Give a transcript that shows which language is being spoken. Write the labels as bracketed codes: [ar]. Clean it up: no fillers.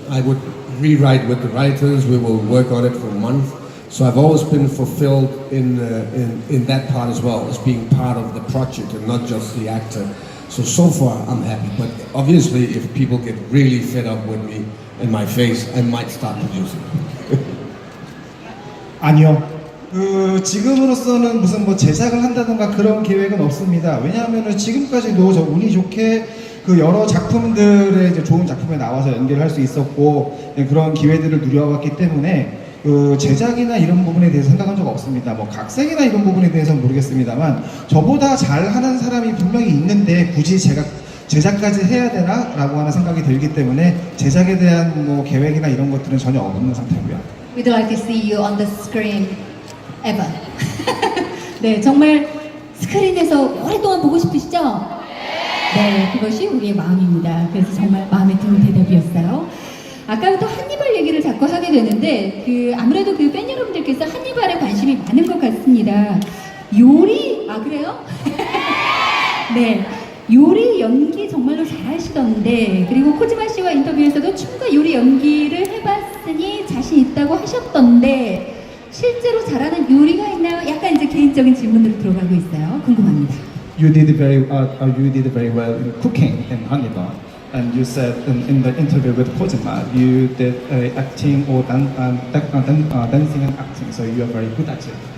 [en] I would rewrite with the writers. We will work on it for a month. So I've always been fulfilled in that part as well, as being part of the project and not just the actor. So far I'm happy. But obviously, if people get really fed up with me and my face, I might start producing. [ko] 아니요. 지금으로서는 무슨 뭐 제작을 한다던가 그런 계획은 없습니다. 왜냐하면은 지금까지도 저 운이 좋게 그 여러 작품들의 이제 좋은 작품에 나와서 연기를 할 수 있었고 그런 기회들을 누려왔기 때문에 그 제작이나 이런 부분에 대해서 생각한 적 없습니다. 뭐 각색이나 이런 부분에 대해서는 모르겠습니다만 저보다 잘하는 사람이 분명히 있는데 굳이 제가 제작까지 해야 되나라고 하는 생각이 들기 때문에 제작에 대한 뭐 계획이나 이런 것들은 전혀 없는 상태고요. [en] We'd like to see you on the screen ever. [ko] 네, 정말 스크린에서 오랫동안 보고 싶으시죠? 네, 그것이 우리의 마음입니다. 그래서 정말 마음에 드는 대답이었어요. 아까부터 한니발 얘기를 자꾸 하게 되는데 아무래도 그 팬 여러분들께서 한니발에 관심이 많은 것 같습니다. 요리, 그래요? 네, 요리 연기 정말로 잘하시던데, 그리고 코지마 씨와 인터뷰에서도 춤과 요리 연기를 해봤으니 자신 있다고 하셨던데 실제로 잘하는 요리가 있나요? 약간 이제 개인적인 질문으로 들어가고 있어요. 궁금합니다. [en] You did very well in cooking in Hannibal, and you said in the interview with Kojima, you did acting or dancing and acting, so you are very good at it.